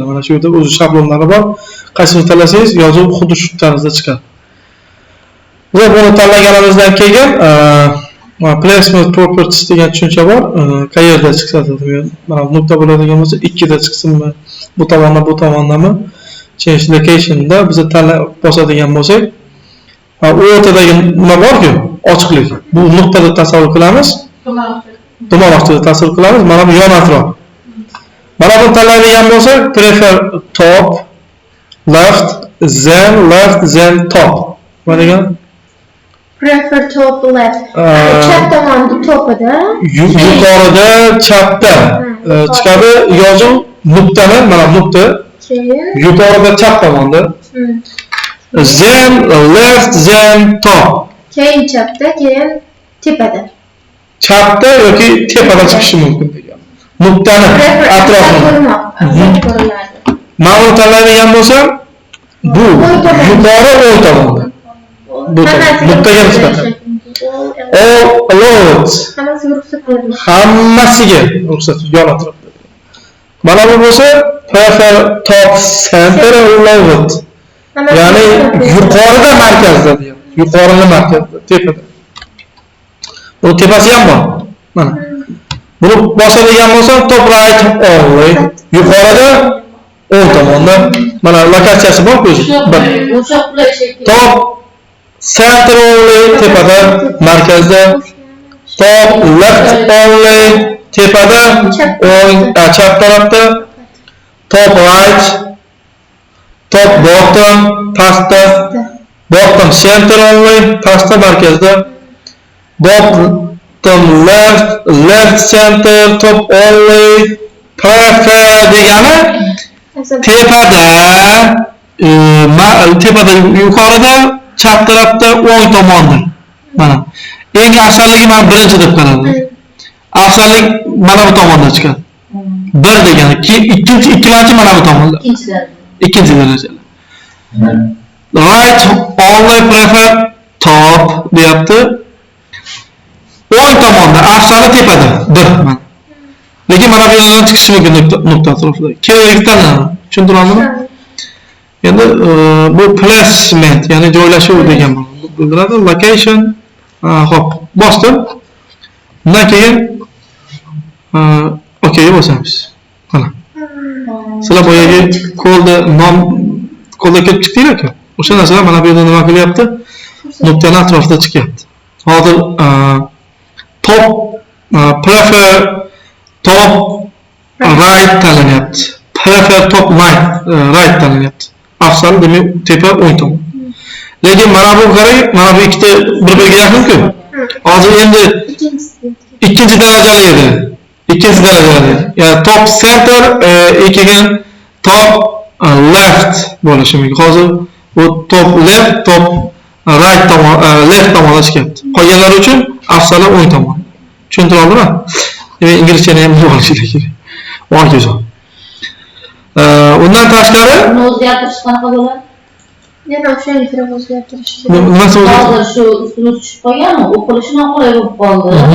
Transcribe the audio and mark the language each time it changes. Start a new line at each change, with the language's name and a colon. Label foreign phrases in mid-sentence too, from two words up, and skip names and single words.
Uzbek: Mana shu yerda o'z shablonlari bor. Qaysini tanlasangiz, yozuv xuddi shu tarzda chiqadi. Biz buni tanlaganimizdan keyin
English: placement properties
Uzbek: degan tushuncha bor. Qayerda chiqsa, mana nuqta bo'ladigan bo'lsa, 2 da chiqsinmi, bu tomondan bu tomondami?
English: Change location
Uzbek: da biz bosadigan bo'lsak, u o'rtadagi nima bor-ku? Ochiqlik. Bu nuqtada tasavvur qilamiz. To'g'anoqchida tasavvur qilamiz. Mana bu yon atrof. Mana buni tanlaydigan bo'lsak,
English: prefer top, left, then top.
Uzbek: Nima degan?
English: Prefer top left.
Uzbek: Chap tomonda topida. Yuqorida chapda chiqadi yozuv nuqtani, mana nuqta. Yuqorida chap tomonda.
English: Then left, then top.
Uzbek: Keyin chapda, keyin tepada. Chapda yoki tepada chiqishi mumkin degan. Nuqtani atrofida. Ma'lum tanlaydigan bo'lsam, bu yuqori o'ng tomonda. Bu nuqtaga nisbatan. All hammasiga ruxsat yon atrofda. Mana bu bo'lsa
English: prefer top center left.
Uzbek: Ya'ni yuqorida markazda deyapti. Yuqorida markazda, tepada. Bu tepasi ham bor. Mana. Buni bosadigan bo'lsam
English: top right only.
Uzbek: Yuqorida o'ng tomonda mana lokatsiyasi bor ko'zi.
English: Top center only
Uzbek: tepada, markazda.
English: Top left only
Uzbek: tepada, o'ng chap tarafda.
English: Top right, top bottom pastda, bottom center only
Uzbek: pastda, markazda.
English: Bottom left center, top only prefer
Uzbek: degani tepada yuqorida, chap tarafda, o'ng tomonda. Mana eng afzalligi men birinchi deb qaradim. Afzallik mana bu tomondan chiqadi. Bir degani, ikkinchi mana bu tomonda. Ikkinchi darajali.
English: Right only prefer top deyapti.
Uzbek: O'ng tomonda, afzali tepada. Bir mana. Lekin mana bu yerdan chiqishi mumkin nuqta atrofida. Kerakli tanladi. Tushuntiramizmi? Endi bu placement, ya'ni joylashuv degan bildiradi. Location, hop, bosdim. Undan keyin okey bosamiz. Mana. Sizlar boyagi kodda kelib chiqdinglar-ku. O'sha narsalar mana bu yerda nima qilyapti? Nuqtani atrofida chiqyapti. Hozir
English: top prefer top right
Uzbek: tanlanyapti.
English: Prefer top right tanlanyapti.
Uzbek: Afzal demak tepa o'ng tomon. Lekin mana bu qarang, mana bu ikkita bir-biriga yaqin-ku. Hozir endi ikkinchi darajali edi. Ikkinchi darajali. Ya'ni
English: top center
Uzbek: keyin
English: top left
Uzbek: bo'lishi mumkin. Hozir bu
English: top left, top right
Uzbek: tomon, left tomonda chiqyapti. Qolganlar uchun afzali o'ng tomon. Tushuntira oldimmi? Demak, inglizchani ham bilib olishingiz kerak. Hokazo. Undan tashqari o'zgartirish qanaqa bo'ladi? Yana o'shanga o'zgartirish kerak. Nimasi Hozir shu ustuni tushib qolganmi? O'qilishi noqulay bo'lib qoldi.